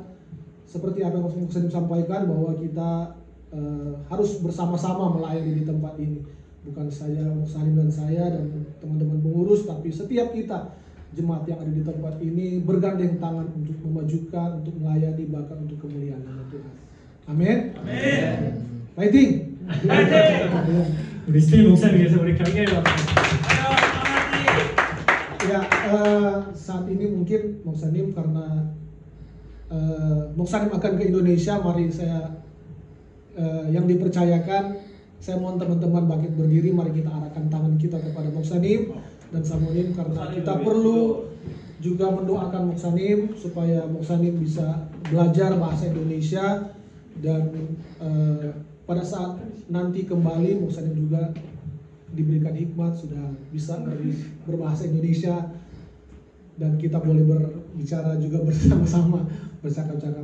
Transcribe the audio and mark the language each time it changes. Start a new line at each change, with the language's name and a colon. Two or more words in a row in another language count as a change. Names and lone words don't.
Indonesian: Seperti apa yang Moksanim sampaikan bahwa kita harus bersama-sama melayani di tempat ini. Bukan saja Moksanim dan saya dan teman-teman pengurus, tapi setiap kita jemaat yang ada di tempat ini bergandeng tangan untuk memajukan, untuk melayani, bahkan untuk kemuliaan nama Tuhan. Amin. Amin. Fighting.
Korean: 우리 스테이 목사님께서 우리 경례를 받습니다.
Indonesian: Ya, saat ini mungkin Moksanim karena Moksanim akan ke Indonesia, mari saya yang dipercayakan, saya mohon teman-teman bangkit berdiri, mari kita arahkan tangan kita kepada Moksanim dan Samonim karena kita perlu juga mendoakan Moksanim supaya Moksanim bisa belajar bahasa Indonesia dan pada saat nanti kembali Moksanim juga diberikan hikmat, sudah bisa berbahasa Indonesia dan kita boleh berbicara juga bersama-sama, bercakap-cakap.